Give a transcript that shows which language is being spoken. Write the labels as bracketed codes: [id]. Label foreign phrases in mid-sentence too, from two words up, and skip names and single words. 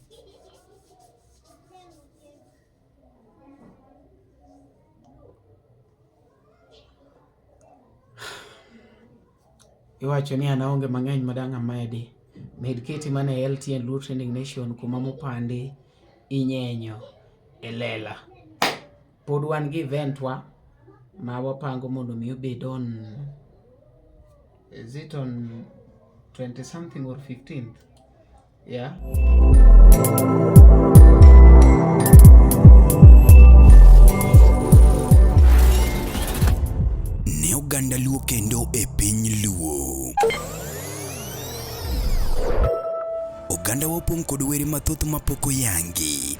[luo] Iwacho ni anaonge mang'eny madang' amedi. Med keti mane LTN Luo Trending Nation kuma mopande inyenyo elela. Pod wan gi event wa ma wapango mondo mi obed on, [en] is it on 20 something or 15th? Yeah. [luo] Ne oganda Luo kendo e piny Luo. Oganda wapong kod were mathoth mapoko yangi.